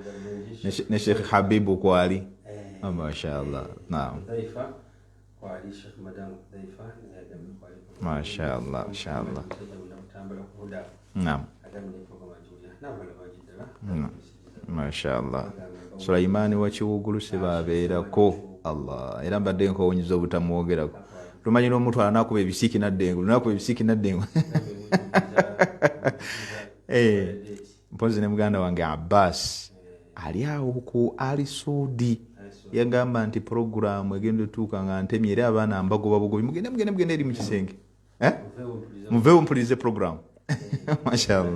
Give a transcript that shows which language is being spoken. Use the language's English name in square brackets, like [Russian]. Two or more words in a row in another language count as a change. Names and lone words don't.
[Ganda] Ne Sheikh Habibu kwali. [Arabic] ما شاء الله. نعم. ما شاء الله. ما شاء الله. نعم. ما شاء الله. [Ganda] Sulaimani wa Kiwugulu sebabeerako Allah era mbadde nkowonyiza obutamwogerako. Tumanyi n'omuntu anakuba ebisiki naddengu lunakuba ebisiki naddengu mpozi ne muganda wange Abbas ali awo ku Ali Sudi yagamba nti programu egenda tuuka nga ntemye era abaana mbagoba bugobi mugende eri mu kisenge muveewo mpulirize programu [Arabic] ما شاء الله.